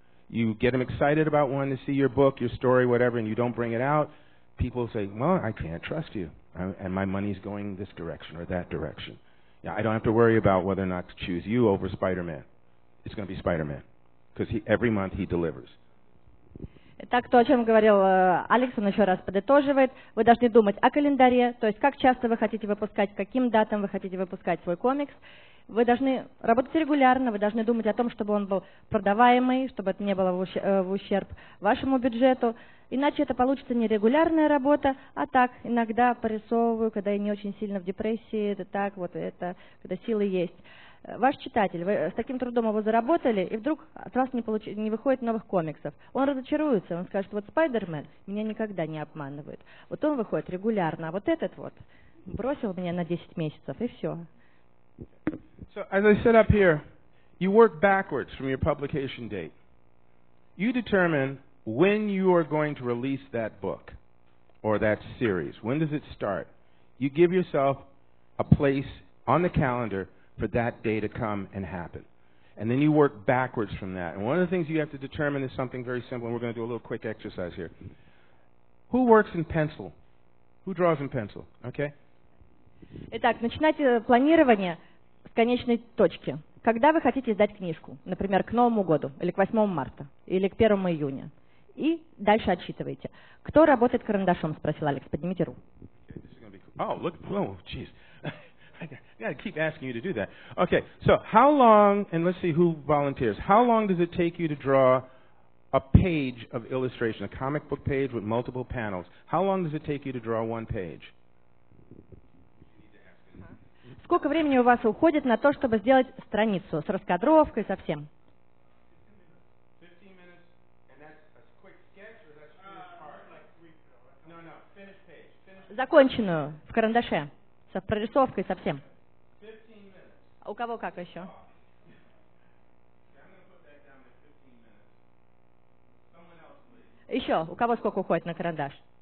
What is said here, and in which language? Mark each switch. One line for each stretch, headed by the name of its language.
English: You get them excited about wanting to see your book, your story, whatever, and you don't bring it out. People say, well, I can't trust you, and my money's going this direction or that direction. Yeah, I don't have to worry about whether or not to choose you over Spider-Man. It's going to be Spider-Man, because every month he delivers.
Russian: Так, то, о чем говорил Алекс, он еще раз подытоживает. Вы должны думать о календаре, то есть как часто вы хотите выпускать, каким датам вы хотите выпускать свой комикс. Вы должны работать регулярно, вы должны думать о том, чтобы он был продаваемый, чтобы это не было в ущерб вашему бюджету. Иначе это получится не регулярная работа, а так, иногда порисовываю, когда я не очень сильно в депрессии, это так, вот это, когда силы есть. Ваш читатель, вы с таким трудом его заработали, и вдруг от вас не выходит новых комиксов. Он разочаруется, он скажет, вот Спайдермен меня никогда не обманывает. Вот он выходит регулярно, а вот этот вот бросил меня на 10 месяцев, и все.
English: So, as I said up here, you work backwards from your publication date. You determine when you are going to release that book or that series. When does it start? You give yourself a place on the calendar for that day to come and happen. And then you work backwards from that. And one of the things you have to determine is something very simple, and we're going to do a little quick exercise here. Who works in pencil? Who draws in pencil? Okay?
Russian: Итак, начинайте планирование с конечной точки. Когда вы хотите издать книжку, например, к Новому году, или к 8 марта, или к 1 июня, и дальше отсчитываете. Кто работает карандашом, спросил Алекс, поднимите руку.
English: Oh, look, oh, jeez. I got to keep asking you to do that. Okay, so how long, and let's see who volunteers, how long does it take you to draw a page of illustration, a comic book page with multiple panels? How long does it take you to draw one page?
Russian: Сколько времени у вас уходит на то, чтобы сделать страницу с раскадровкой, со всем?
English: 15 minutes, and that's a quick sketch, or that's hard? Like 3 No, finish page.
Russian: Законченную, в карандаше, со прорисовкой, со всем.
English: 15 minutes.
Russian: А у кого как еще? Еще, у кого сколько уходит на карандаш?